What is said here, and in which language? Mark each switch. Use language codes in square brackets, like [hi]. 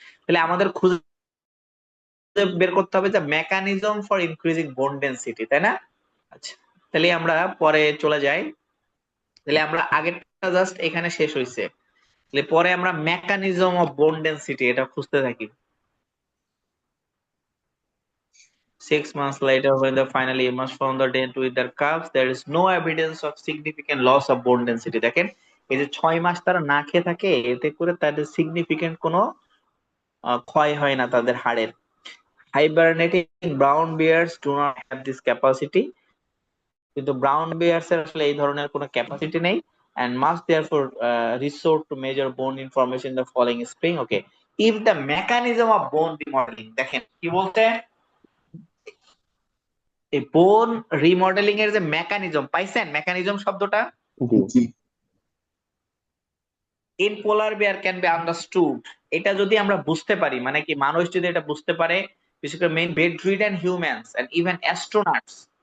[bn] তাহলে আমাদের খুঁজে বের করতে হবে যে মেকানিজম ফর ইনক্রিজিং বোন ডেনসিটি, তাই না? আচ্ছা, তাহলে আমরা পরে চলে যাই। তাহলে আমরা আগেরটা জাস্ট এখানে শেষ হইছে, তাহলে পরে আমরা মেকানিজম অফ বোন ডেনসিটি এটা খুঁজতে থাকি। [en] 6 months later, when they finally emerged from the den with their calves, there is no evidence of significant loss of bone density. [bn] দেখেন, এই যে 6 মাস তারা না খেয়ে থাকে, এতে করে তাদের সিগনিফিকেন্ট কোনো ক্ষয় হয় না তাদের হাড়ের। [en] Hibernating brown bears do not have this capacity. [bn] কিন্তু ব্রাউন বিয়ার্স এর আসলে এই ধরনের কোনো ক্যাপাসিটি নেই, [en] and must therefore resort to measure bone information in the following spring. Okay, if the mechanism of bone remodeling, [bn] দেখেন কি বলতে, এই বোন রিমডেলিং এর যে মেকানিজম পাইছেন, মেকানিজম শব্দটা, জি, জি। [en] in polar bear can be understood, [bn] এটা যদি আমরা বুঝতে পারি, মানে কি মানুষ যদি এটা বুঝতে পারে, বিশেষ করে [en] Main bedridden humans and even astronauts.